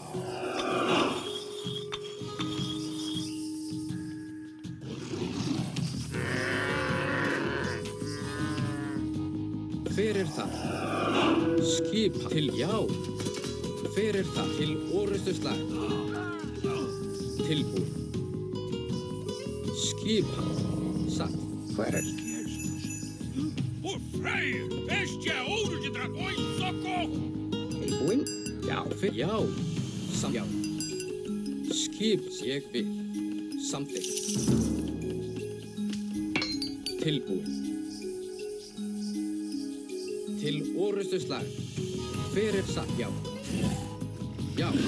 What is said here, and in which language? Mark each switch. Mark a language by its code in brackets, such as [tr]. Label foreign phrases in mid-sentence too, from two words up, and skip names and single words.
[is] Hver það? Skipa. Til, já. Hver það? Til orustuslag. Tilbúið. Skipa. Satt. Hver? [pt] Por Freyr, este é ouro de dragões, socorro! [is] Tilbúinn? Já. Já. Já. Skip. Ég vil. Samþykkt. Tilbúið. Til orustuslag. Hver satt? Já. Já.